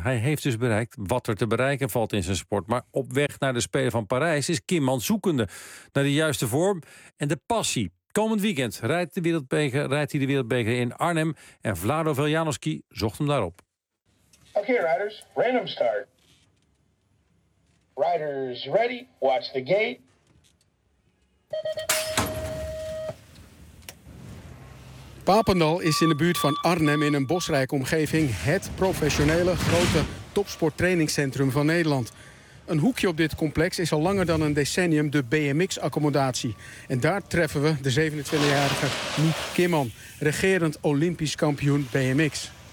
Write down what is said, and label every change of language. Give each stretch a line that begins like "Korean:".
Dutch: Hij heeft dus bereikt wat er te bereiken valt in zijn sport. Maar op weg naar de Spelen van Parijs is Kimman zoekende naar de juiste vorm en de passie. Komend weekend rijdt hij de wereldbeker in Arnhem en Vlado Veljanovski zocht hem daarop.
English: Oké, riders, random start. Riders ready, watch the gate.
Dutch: Papendal is in de buurt van Arnhem in een bosrijke omgeving het professionele grote topsporttrainingscentrum van Nederland. Een hoekje op dit complex is al langer dan een decennium de BMX-accommodatie. En daar treffen we de 27-jarige Niek Kimman, regerend Olympisch kampioen BMX.